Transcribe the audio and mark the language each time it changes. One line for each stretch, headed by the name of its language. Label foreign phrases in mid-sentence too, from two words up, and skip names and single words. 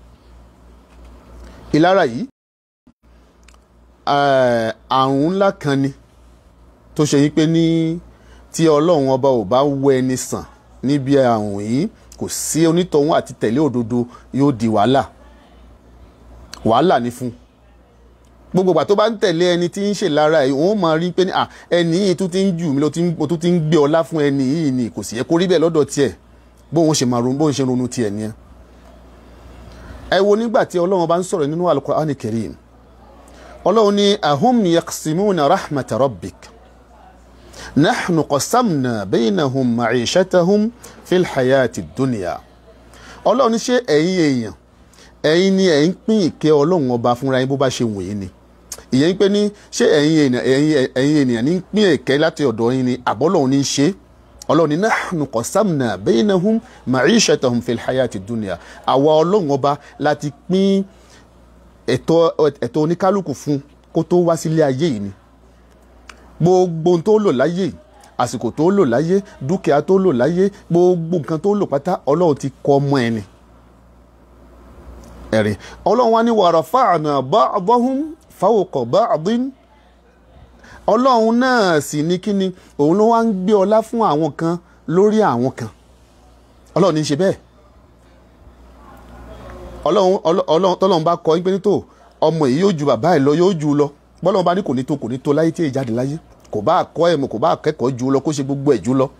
Yoruba: ìlara yìí àrùn ńlá kan ni tó ṣe yín pé ní tí ọlọ́run ọba ò bá wọ ẹni sàn níbi àrùn yìí kò sí onítọ̀hún àti tẹ̀lé òdodo yóò di wàhálà ní fún gbogbo ìgbà tó bá ń tẹ̀lé ẹni tí ń ṣe lára ẹ̀ wọ́n máa rí pé ní ẹni yìí tó ti ń jù mí mo tó ti ń gbé ọlá fún ẹni yìí ni kò sì yẹ kó rí bẹ́ẹ̀ lọ́dọ̀ tiẹ̀ bóun ṣe ronú tiẹ̀ nìyẹn. ẹ wo nígbà tí ọlọ́run bá ń sọ̀rọ̀ nínú Al-Qur'ani Karim ọlọ́run ní
Arabic: أهم يقسمون رحمة ربك نحن قسمنا بينهم معيشتهم في الحياة الدنيا.
Yoruba: ọlọ́run ṣé ẹ̀yin ni ẹ̀ ń pín ìkẹ́ ọlọ́run ọba fúnra yín bó bá ṣe wù yín ni. ìyẹn pé ní ṣé ẹ̀yin ènìyàn ní pín ìkẹ́ láti ọ̀dọ̀ yín ni àbọ́lọ́run ní ṣe. ọlọ́run ní
Arabic: نحن قسمنا بينهم معيشتهم في الحياة الدنيا.
Yoruba: àwa ọlọ́run ọba láti pín ẹ̀tọ́ oníkálukú fún kó tó wá sílé ayé yìí ni. gbogbo tó lò láyé àsìkò tó lò láyé dúkìá tó lò láyé gbogbo nǹkan tó lò pátá ọlọ́run ti kọ ọmọ ẹni. ẹ̀rí ọlọ́run wá ní
Arabic: ورفعنا بعضهم فوق بعض.
Yoruba: ọlọ́run náà sì ní kíni òun ló wá ń gbé ọlá fún àwọn kan lórí àwọn kan. ọlọ́run ní í ṣe bẹ́ẹ̀. ọlọ́run tọ́lọ́run bá kọ yín pé ní tó ọmọ yìí yóò ju bàbá ẹ̀ lọ yóò ju lọ bọ́lọ́run bá ní kò ní tó láyé tí èyí jáde láyé kò bá kọ́ ẹ̀mọ̀ kò bá kẹ́kọ̀ọ́ ju lọ kó ṣe gbogbo ẹ̀ ju lọ.